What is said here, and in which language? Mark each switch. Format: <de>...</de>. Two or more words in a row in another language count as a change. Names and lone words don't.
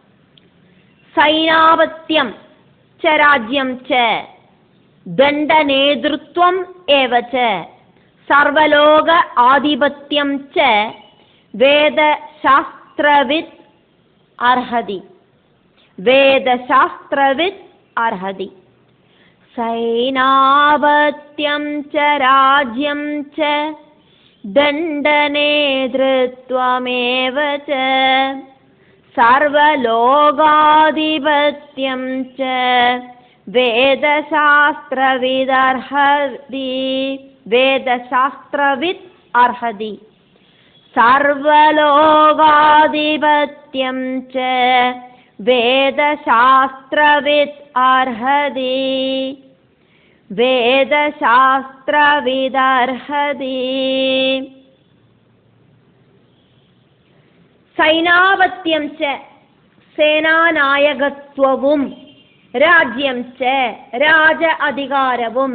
<sa>सैनापत्यं च राज्यं च दण्ड नेतृत्वं एव च सर्वलोक आधिपत्यं च वेद शास्त्रवित् अर्हति. वेद शास्त्रवित् अर्हति. सैनापत्यं च राज्यं च दण्डनेतृत्वमेव च सर्वलोकाधिपत्यं च वेदशास्त्रविदर्हति. वेदशास्त्रवित् अर्हति. सर्वलोकाधिपत्यं च वेदशास्त्रवित् अर्हति. वेदशास्त्रविदर्हति. सैनापत्यं च</sa> <ta>சேனாநாயகத்துவமும்,</ta> <sa>राज्यं च</sa> <ta>ராஜ அதிகாரமும்,</ta>